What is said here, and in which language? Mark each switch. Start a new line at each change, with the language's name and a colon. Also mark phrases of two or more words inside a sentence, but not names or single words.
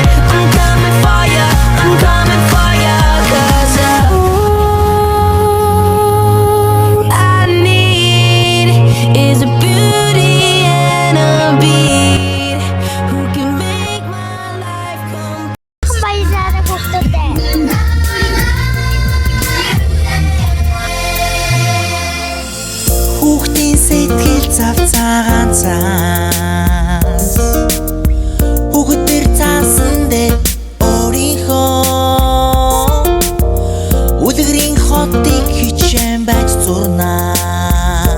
English: I'm coming for ya, I'm coming for ya. 'Cause all I need is a beauty and a beat who can make my life come.
Mongolian: Хүүхдийн сэтгэл завцаагаан цаас хүүхэд төр цаасан дээр өөрийнхөө үлгэрийн хотыг хичээн байж зурнаа.